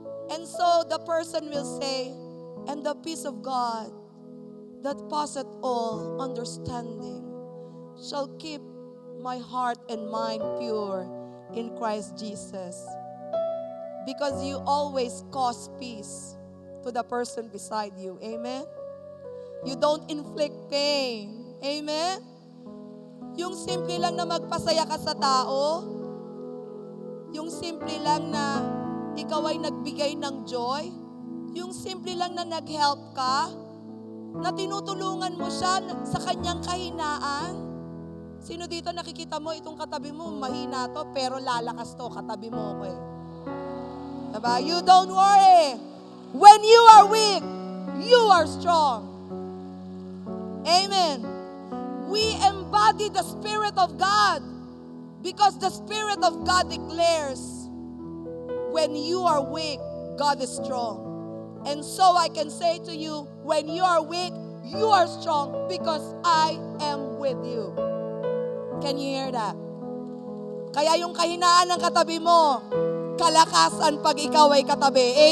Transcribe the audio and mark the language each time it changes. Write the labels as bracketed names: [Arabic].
[English] And so the person will say, and the peace of God that passeth all understanding shall keep my heart and mind pure in Christ Jesus. Because you always cause peace to the person beside you. Amen? You don't inflict pain. Amen? [Filipino] Yung simple lang na magpasaya ka sa tao, yung simple lang na ikaw ay nagbigay ng joy, yung simple lang na nag-help ka, na tinutulungan mo siya sa kanyang kahinaan. Sino dito nakikita mo itong katabi mo, mahina to, pero lalakas to, katabi mo ko eh. Diba? [English] You don't worry. When you are weak, you are strong. Amen. We embody the Spirit of God because the Spirit of God declares, when you are weak, God is strong. And so I can say to you, when you are weak, you are strong because I am with you. Can you hear that? [Filipino] Kaya yung kahinaan ng katabi mo, kalakasan pag ikaw ay katabi.